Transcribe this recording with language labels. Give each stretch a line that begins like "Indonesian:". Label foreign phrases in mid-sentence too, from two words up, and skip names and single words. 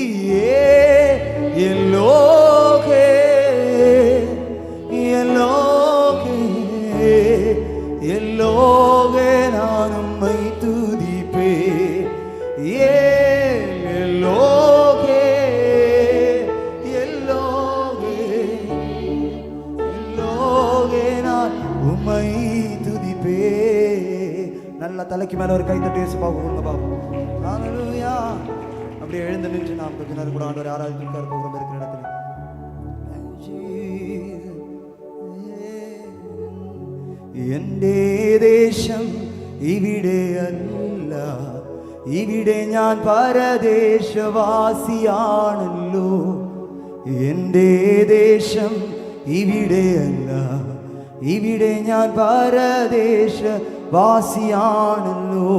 Tamil: எல்லோகே எல்லோகே எல்லோகே நான் உம்மை துதிப்பே எல்லோகே எல்லோகே எல்லோகே நான் உம்மை துதிப்பே. நல்லா தலைக்கு மேல ஒரு கை தட்டி இயேசு பாப்போம் பாப்போம். ஹல்லேலூயா. அப்படியே எழுந்து நின்று நாம் கொஞ்ச நேரம் கூட ஆண்டவரை ஆராதிக்க போகிறோம் இருக்கிற இடத்துல.
Malayalam: എന്റെ ദേശം ഇവിടെയല്ല, ഇവിടെ ഞാൻ പരദേശവാസിയാണല്ലോ. എൻ്റെ ദേശം ഇവിടെയല്ല, ഇവിടെ ഞാൻ പരദേശവാസിയാണല്ലോ.